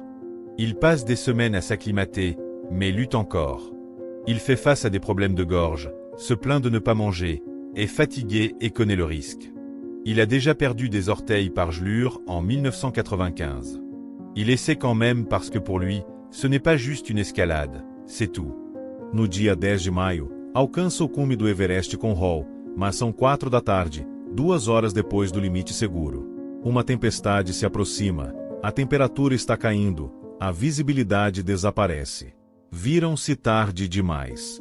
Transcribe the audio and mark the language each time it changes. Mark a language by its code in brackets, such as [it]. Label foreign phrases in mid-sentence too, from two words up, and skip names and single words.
[fr] Il passe des semaines à s'acclimater, mais lutte encore. Il fait face à des problèmes de gorge, se plaint de ne pas manger, est fatigué et connaît le risque. Il a déjà perdu des orteils par gelure en 1995. Il essaie quand même parce que pour lui, ce n'est pas juste une escalade, c'est tout. [pt] No dia 10 de maio, alcança o cume do Everest com Hall, mas são 4 da tarde, 2 horas depois do limite seguro. Uma tempestade se aproxima, a temperatura está caindo, a visibilidade desaparece. Viram-se tarde demais.